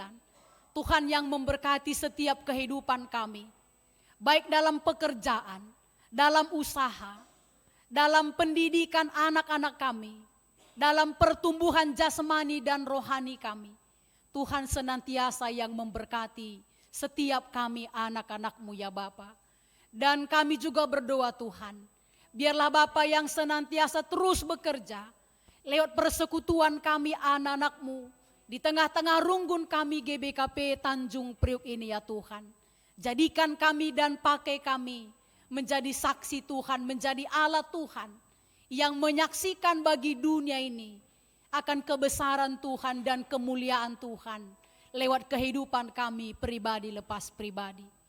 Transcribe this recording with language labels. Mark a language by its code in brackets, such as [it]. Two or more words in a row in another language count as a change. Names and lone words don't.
[id] Tuhan yang memberkati setiap kehidupan kami, baik dalam pekerjaan, dalam usaha, dalam pendidikan anak-anak kami, dalam pertumbuhan jasmani dan rohani kami. Tuhan senantiasa yang memberkati setiap kami anak-anak-Mu ya Bapa. Dan kami juga berdoa Tuhan, biarlah Bapa yang senantiasa terus bekerja lewat persekutuan kami anak-anak-Mu di tengah-tengah runggun kami GBKP Tanjung Priuk ini ya Tuhan. Jadikan kami dan pakai kami menjadi saksi Tuhan, menjadi alat Tuhan yang menyaksikan bagi dunia ini akan kebesaran Tuhan dan kemuliaan Tuhan lewat kehidupan kami pribadi lepas pribadi.